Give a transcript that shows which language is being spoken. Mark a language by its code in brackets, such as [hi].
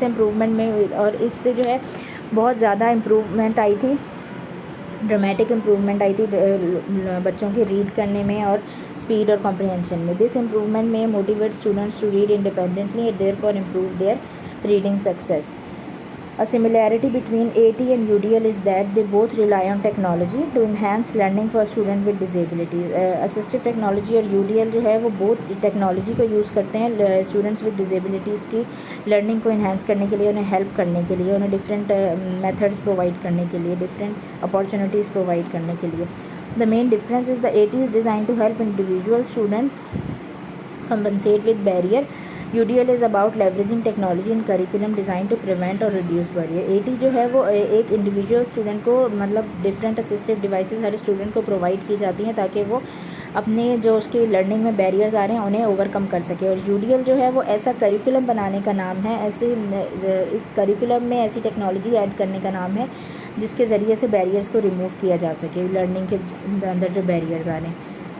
[ur] دس improvement میں, اور اس سے جو ہے بہت زیادہ امپروومنٹ آئی تھی, ڈرامیٹک امپروومنٹ آئی تھی بچوں کے ریڈ کرنے میں اور اسپیڈ اور کمپریہنشن میں. [en] This improvement میں motivate students to read independently and therefore improve their reading success. A similarity between AT and UDL is that they both rely on technology to enhance learning for students with disabilities. [ur] Assistive technology اور UDL جو ہے وہ بہت technology کو use کرتے ہیں students [en] with disabilities [ur] کی learning کو انہینس کرنے کے لیے, انہیں ہیلپ کرنے کے لیے, انہیں ڈفرینٹ میتھڈس پرووائڈ کرنے کے لیے, ڈفرینٹ اپارچونیٹیز پرووائڈ کرنے کے لیے. [en] The main difference is the AT is designed to help individual student compensate with barrier. UDL is about leveraging technology in curriculum designed to prevent or reduce barrier. [ur] AT جو ہے وہ ایک individual student کو مطلب different اسسٹیو devices ہر student کو provide کی جاتی ہیں تاکہ وہ اپنے جو اس کی لرننگ میں بیریئرز آ رہے ہیں انہیں اوور کم کر سکے. اور UDL جو ہے وہ ایسا کریکولم بنانے کا نام ہے, ایسے اس کریکولم میں ایسی ٹیکنالوجی ایڈ کرنے کا نام ہے جس کے ذریعے سے بیریئرز کو ریموو کیا جا سکے, لرننگ کے اندر جو بیریئرز آ رہے ہیں.